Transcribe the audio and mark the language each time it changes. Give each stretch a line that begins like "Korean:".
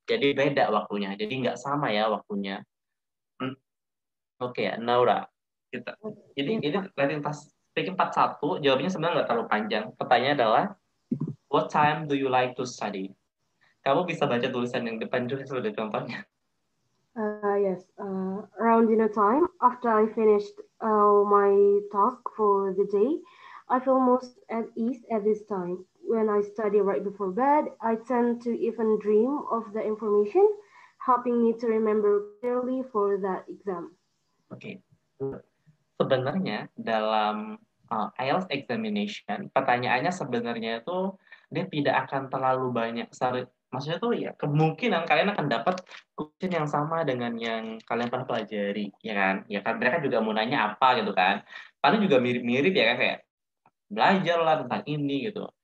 Indonesian: Jadi beda waktunya. Jadi nggak sama ya waktunya. Oke, Naura. Ini writing test speaking part 1, jawabannya sebenarnya nggak terlalu panjang. Pertanyaannya adalah,
English: what time do you like to study?
Indonesian: Kamu bisa baca tulisan yang depan juga sudah contohnya.
English: Yes. Around dinner time, after I finished my task for the day, I feel most at ease at this time. When I study right before bed, I tend to even dream of the information, helping me to remember clearly for that exam.
Indonesian: Oke. Sebenarnya dalam IELTS examination, pertanyaannya sebenarnya itu dia tidak akan terlalu banyak. Maksudnya tuh ya kemungkinan kalian akan dapat question yang sama dengan yang kalian pernah pelajari, ya kan? Ya kan mereka juga mau nanya apa gitu kan. Paling juga mirip-mirip ya kan, kayak belajar lah tentang ini gitu.